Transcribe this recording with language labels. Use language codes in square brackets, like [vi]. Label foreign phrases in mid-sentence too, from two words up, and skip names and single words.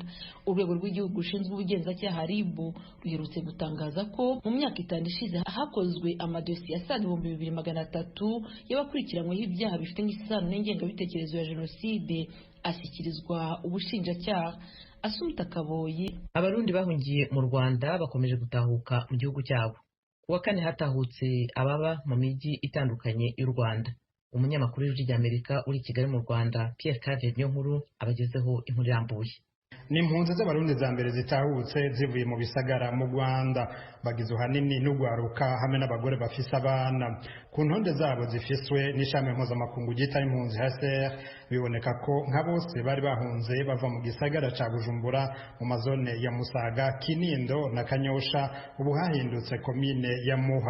[rw] Urwego rw'igihugu rushinzwe ubugenzacyaha RIB ruherutse gutangaza ko mu myaka 5 ishize hakozwe amadosiye asaga 2300 y'abakurikiranyweho ibyaha bifitanye isano n'ingengabitekerezo ya jenoside ashyikirizwa ubushinjacyaha. Asumta Kaboyi. Abarundi bahungiye mu Rwanda bakomeje gutahuka mu gihugu cyabo. Kuwa kane hatahutse ababa mu mijyi itandukanye y'u Rwanda. umunyamakuru w'ijwi ry'Amerika uri i Kigali mu Rwanda Pierre Claver Niyonkuru abagezeho inkuru irambuye. [rn] Ni impunzi z'abarundi za mbere zitahutse zivuye mu bisagara mu Rwanda, bagizwe hanini n'ugwaruka hamwe n'abagore bafise abana. Ku ntonde zabo zifiswe n'ishami mpuzamakungu ryita impunzi HCR, biboneka ko nka bose bari bahunze bava mu gisagara ca Bujumbura mu mazone ya Musaga, Kinindo na Kanyosha, ubu hahindutse komine ya Muha.